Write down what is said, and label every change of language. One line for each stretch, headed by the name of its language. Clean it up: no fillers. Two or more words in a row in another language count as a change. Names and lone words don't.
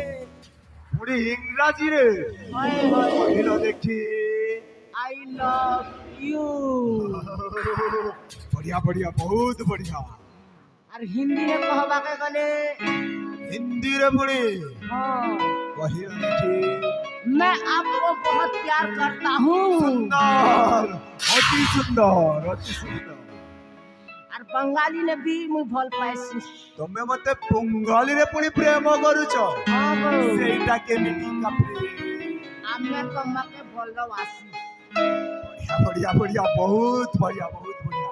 Odia: ପୁଣି ଇଂରାଜୀରେ ହଏ ହଏ କହିଲ ଦେଖି।
English: I love you.
Odia: ବଢିଆ ବଢିଆ, ବହୁତ ବଢିଆ। ଆର୍ ହିନ୍ଦୀରେ କହିବାକୁ ଗଲେ ହିନ୍ଦୀରେ ପୁଣି ହଁ, କହିଲ ଦେଖି।
Hindi: मैं आपको बहुत प्यार करता हूँ।
Odia: ସୁନ୍ଦର, ଅତି ସୁନ୍ଦର, ଅତି ସୁନ୍ଦର। ଆର୍ ବଙ୍ଗାଳୀ ନେ ବି ମୁଁ ଭଲ ପାଇସି। ତମେ ମତେ ବଙ୍ଗାଳୀରେ ପୁଣି ପ୍ରେମ କରୁଛ? ହଁ ବୋ, ସେଇଟା କେମିତି କାଫି?
Bangla: আমি তোমাকে ভালোবাসি।
Odia: ବଢିଆ ବଢିଆ, ବହୁତ ବଢିଆ, ବହୁତ ବଢିଆ।